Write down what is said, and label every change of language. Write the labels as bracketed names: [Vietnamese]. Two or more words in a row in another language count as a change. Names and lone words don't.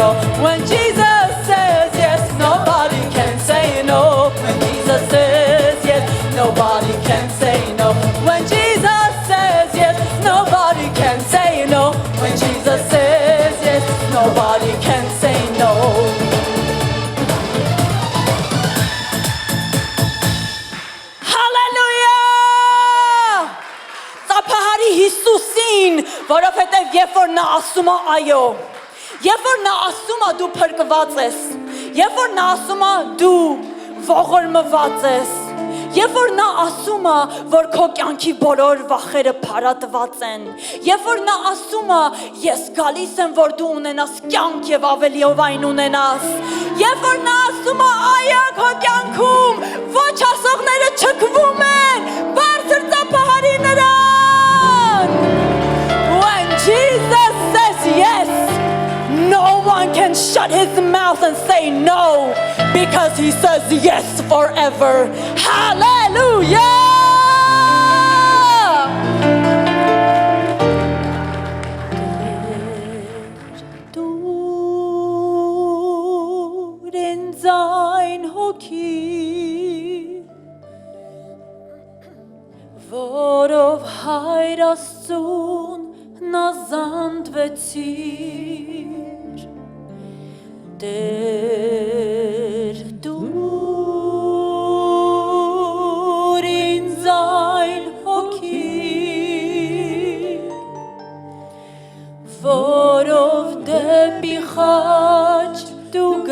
[English] When Jesus says yes, nobody can say no. When Jesus says yes, nobody can say no. When Jesus says yes, nobody can say no. When Jesus says yes, nobody can say no. [Armenian] Հիսուսին, որովհետև երբ որ նա ասում է այո, երբ որ նա ասում է դու փրկված ես, երբ որ նա ասում է դու ողորմված ես, երբ որ նա ասում է որ քո կյանքի բոլոր վախերը փարատված են, երբ որ նա ասում է ես գալիս եմ որ դու ունենաս կյանք եւ ավելիով այն ունենաս, երբ որ նա ասում է այո քո կյանքում ոչ ասողները չքվում են, բարձր ծափահարի նրան. [English] When Jesus says yes, no one can shut his mouth and say no, because he says yes forever. Hallelujah! [Armenian] Տուր ինձ այն հոգի, որով հայր Աստծուն նազանդվեցիր, Տեր դուր ինձ այն հոգի, որով դեպի խաչ դու